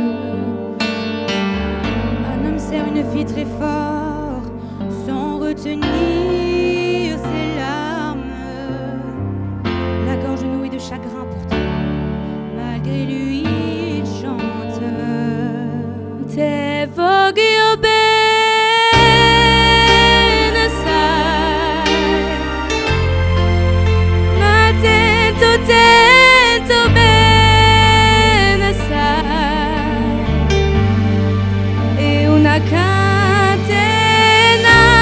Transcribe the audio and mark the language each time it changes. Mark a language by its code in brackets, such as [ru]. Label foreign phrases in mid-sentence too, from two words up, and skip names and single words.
[fr] Un homme serre une fille très fort, sans retenir ses larmes. La gorge nouée de chagrin pourtant, malgré lui il chante. [nap] Te voglio bene, sai, ma tanto bene, sai, e una catena